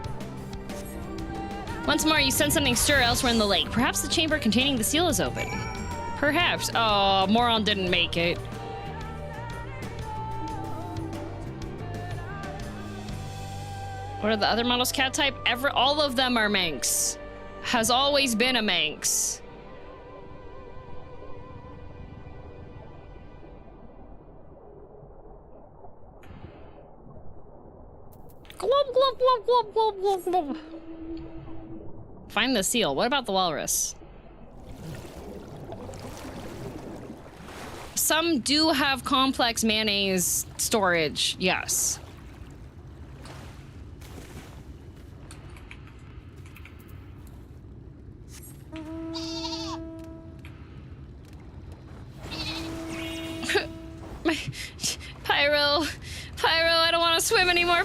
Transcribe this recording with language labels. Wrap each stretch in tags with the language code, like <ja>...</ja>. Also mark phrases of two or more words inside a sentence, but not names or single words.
<en>Once more, you sense something stir elsewhere in the lake. Perhaps the chamber containing the seal is open. Perhaps. Oh, Moron didn't make it. What are the other models cat type? All of them are Manx. Has always been a Manx. Glub, glub, glub, glub, glub, glub, glub. Find the seal. What about the walrus? Some do have complex mayonnaise storage, yes. Pyro, I don't want to swim anymore.</en>